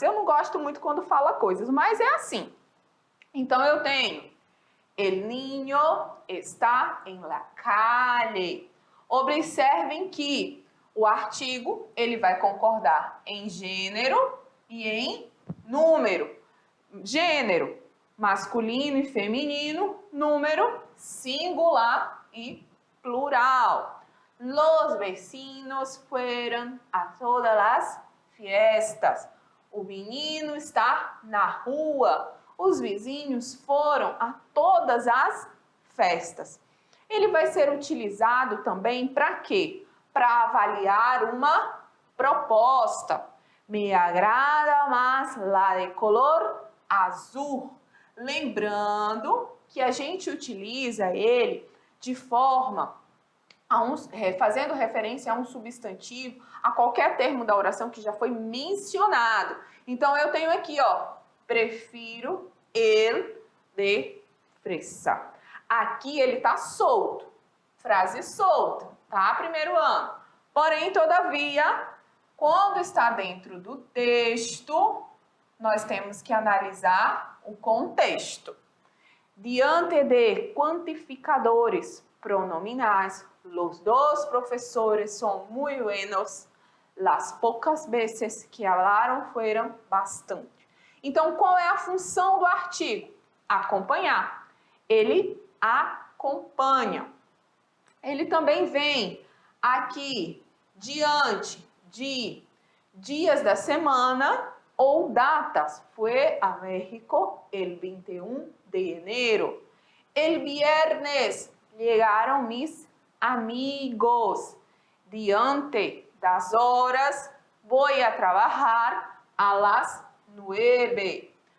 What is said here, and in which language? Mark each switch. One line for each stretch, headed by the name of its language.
Portuguese: Eu não gosto muito quando fala coisas, mas é assim. Então, eu tenho
Spanish: el niño está en la calle.
Portuguese: Observem que o artigo, ele vai concordar em gênero e em número. Gênero, masculino e feminino. Número, singular e plural.
Spanish: Los vecinos fueron a todas las fiestas.
Portuguese: O menino está na rua. Os vizinhos foram a todas as festas. Ele vai ser utilizado também para quê? Para avaliar uma proposta.
Spanish: Me agrada mais la de color azul.
Portuguese: Lembrando que a gente utiliza ele de forma fazendo referência a um substantivo, a qualquer termo da oração que já foi mencionado. Então, eu tenho aqui, ó, prefiro
Spanish: el de fresa.
Portuguese: Aqui ele tá solto, frase solta, tá? Primeiro ano. Porém, todavia, quando está dentro do texto, nós temos que analisar o contexto. Diante de cuantificadores pronominais,
Spanish: los dos profesores son muy buenos. Las pocas veces que hablaron fueron bastante.
Portuguese: Então, qual é a função do artigo? Acompanhar. Ele acompanha. Ele também vem aqui diante de dias da semana ou datas.
Spanish: Fue a México el 21 de enero. El viernes llegaron mis amigos.
Portuguese: Diante das horas,
Spanish: voy a trabajar a las 9.